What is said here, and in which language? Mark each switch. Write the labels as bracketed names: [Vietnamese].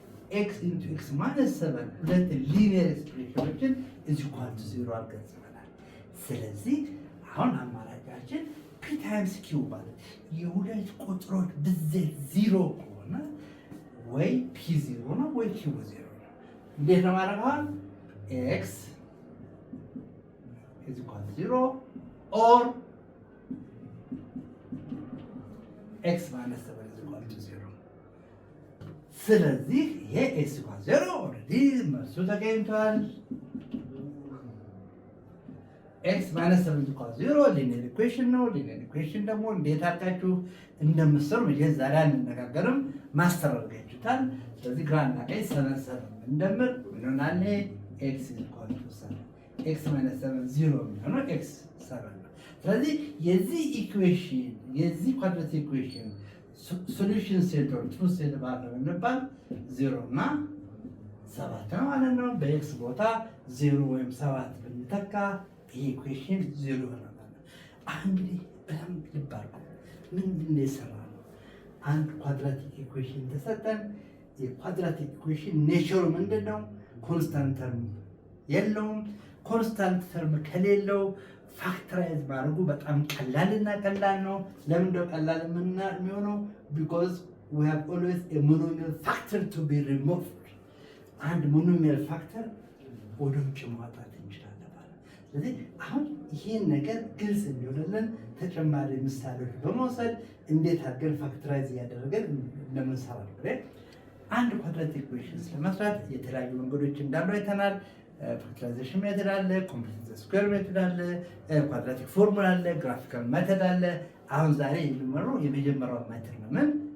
[Amharic] x into x minus 7 ሁለት ሊኒየር ኤክስፕሬሽኖችን is equal to 0 አድርገን ጽፈናል። ስለዚህ አሁን አማራጫችን p times q ማለት የሁለት ቁጥሮች ብዜት 0 ከሆነ ወይ p 0 ነው ወይ q 0 ነው። እንዴት ነው ማለት ነው? [English] x is equal to 0 or x minus 7 is equal to 0. [Amharic] ስለዚህ ይሄ x equal to 0 ኦልሬዲ መልሱ ተገኝቷል። [English] x minus 7 is equal to 0 [Amharic] ሊኒየር ኢኩዌሽን ነው። ሊኒየር ኢኩዌሽን ደግሞ እንዴት አድርጋችሁ እንደምትሰሩ መቼም ዛሬ አንነጋገርም፣ ማስተር አድርጋችሁታል። ስለዚህ ግራና ቀኝ 7 እንደምር ምን ይሆናል? [English] x is equal to 7 [Amharic] x minus 7 0 የሚሆነው x 7 ነው። ስለዚህ የዚህ ኢኩዌሽን የዚህ ኳድራቲክ ኢኩዌሽን ሶሉሽን ሴት ኦር ትሩ ሴት ባለው እንባል 0 እና 7 ነው ማለት ነው። በኤክስ ቦታ 0 ወይም 7 ብንተካ ይሄ ኢኩዌሽን 0 ይሆናል ማለት ነው። እንግዲህ በጣም ልብ አድርጉ። ምንድን ነው የሰራነው? አንድ ኳድራቲክ ኢኩዌሽን ተሰጠን። የኳድራቲክ ኢኩዌሽን ኔቸሩ ምንድን ነው? ኮንስታንት ተርም የለውም። ኮንስታንት ተርም ከሌለው ፋክተራይዝ ማድረጉ በጣም ቀላልና ቀላል ነው። ለምን ነው ቀላል የሚሆነው? [English] because we have always a monomial factor to be removed. [Amharic] አንድ monomial factor ወደ ውጭ ማውጣት እንችላለን ማለት። ስለዚህ አሁን ይሄን ነገር ግልጽ እንዲሆንልን ተጨማሪ ምሳሌዎች በመውሰድ እንዴት አድርገን ፋክተራይዝ እያደረገን እንደምንሰራ ነው። አንድ ኳድራቲክ ኢኩዌሽን ለመስራት የተለያዩ መንገዶች እንዳሉ አይተናል። ፋክተራይዜሽን ሜተድ አለ፣ ኮምፕሊት ስኩዌር ሜተድ አለ፣ ኳድራቲክ ፎርሙላ አለ፣ ግራፊካል ሜተድ አለ። አሁን ዛሬ የሚመረው የመጀመሪያው ሜተድ ነው። ምን?